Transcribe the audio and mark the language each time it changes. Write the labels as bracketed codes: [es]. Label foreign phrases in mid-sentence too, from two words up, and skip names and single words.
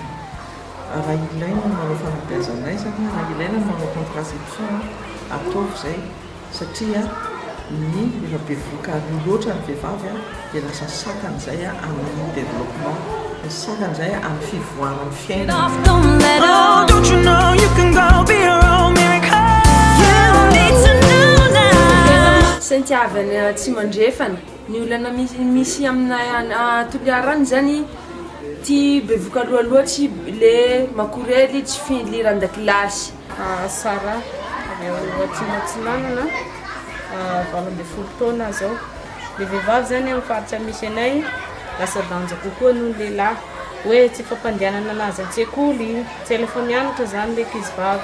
[mg] Raha ilaina manao fanabeazana izany, raha ilaina manao contraception ataovy izay satria ny efa be voka loatra ny vehivavy dia lasa sakana izay amin'ny développement, sakana izay amin'ny fivoaran'ny fiainana. [en] Don't you know you can go be your own miracle? You need to know now. [mg] Santiavana tsy mandrefana ny olana misy amina toliarany zany ty bevoka loaloatsy le makorely tsy filiran-dakilasy. Sara atsinatsinanana 12 taona zao le vehivavy zany amin'ny faritra misy anay lasa danja kokoa noho ny lehilahy hoe tsy fampandehanana anazy an-tsekoly tsy alefa mianatra zany le ankizy-vavy.